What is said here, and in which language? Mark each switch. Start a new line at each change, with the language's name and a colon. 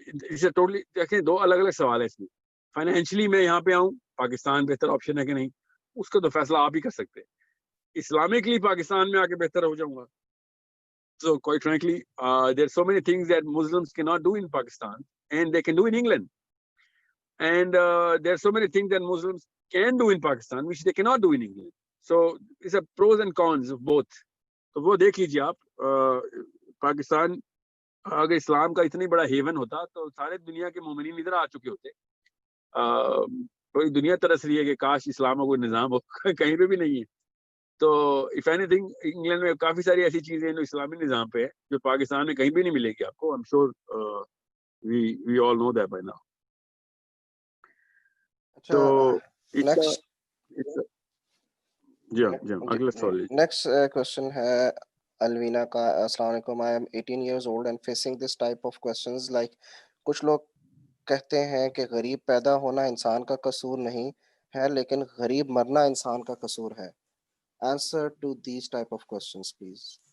Urdu: اسے ٹوٹلی دیکھیں, دو الگ الگ سوال ہے اس میں. فائنینشلی میں یہاں پہ آؤں, پاکستان بہتر آپشن ہے کہ نہیں, اس کا تو فیصلہ آپ ہی کر سکتے ہیں. اسلامکلی پاکستان میں آ کے بہتر ہو جاؤں گا.
English: So quite frankly, there are so many things that Muslims cannot do in Pakistan and they can do in England. And there are so many things that Muslims can do in Pakistan which they cannot do in England. So it's a pros and cons of both.
Urdu: تو وہ دیکھ لیجیے آپ. پاکستان اگر اسلام کا اتنی بڑا heaven ہوتا تو سارے دنیا کے مومنین ادھر آ چکے ہوتے. پوری دنیا ترس رہی ہے کہ کاش اسلام کا کوئی نظام ہو, کہیں پہ بھی نہیں ہے. تو
English: if anything
Urdu: انگلینڈ میں کافی ساری ایسی چیزیں ہیں جو اسلامی نظام پہ ہے جو پاکستان میں کہیں بھی نہیں ملے گی آپ کو.
English: I'm sure we all know that by now.
Urdu: تو جی اگلا سوال. نیکسٹ کوشچن ہے الوینا کا. السلام علیکم,
English: I am 18 years old and facing this type of questions like
Urdu: کچھ لوگ کہتے ہیں کہ غریب پیدا ہونا انسان کا قصور نہیں ہے لیکن غریب مرنا انسان کا قصور ہے.
English: Answer to these type of questions please.